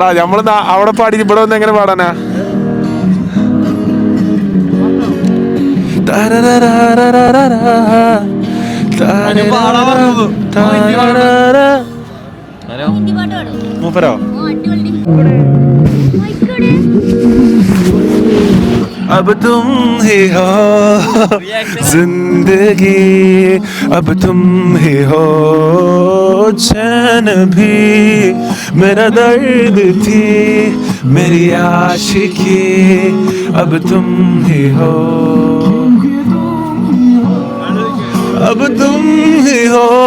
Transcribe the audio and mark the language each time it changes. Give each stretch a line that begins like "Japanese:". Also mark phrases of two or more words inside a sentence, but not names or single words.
Malayalam: നമ്മള് അവിടെ പാടി ഇവിടെ വന്ന് എങ്ങനെ പാടാനാ? മൂപ്പരോ?
Hindi: अब तुम ही हो जिंदगी, अब तुम ही हो चैन भी, मेरा दर्द थी मेरी आशिकी, अब तुम ही हो, अब तुम ही हो